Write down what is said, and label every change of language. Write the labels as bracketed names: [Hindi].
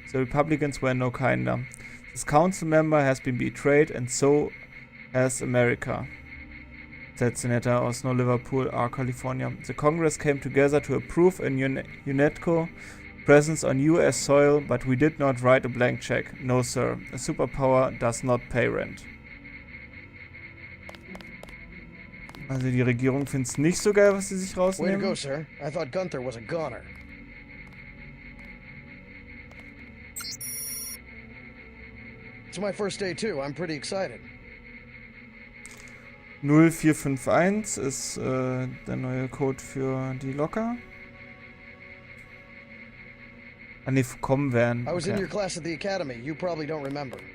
[English] The Republicans were no kinder. This council member has been betrayed and so has America, said Senator Osno Liverpool, California. The Congress came together to approve a UNATCO presence on US soil, but we did not write a blank check. No, sir. A superpower does not pay rent. [German] Also die Regierung findet es nicht so geil, was sie sich rausnehmen. [English] Way to go, sir. I thought Gunther was a goner. It's my first day too. I'm pretty excited. [German] 0451 ist der neue Code für die Locker. Ah ne, kommen werden. [English] I was in your class at the academy. You probably don't remember.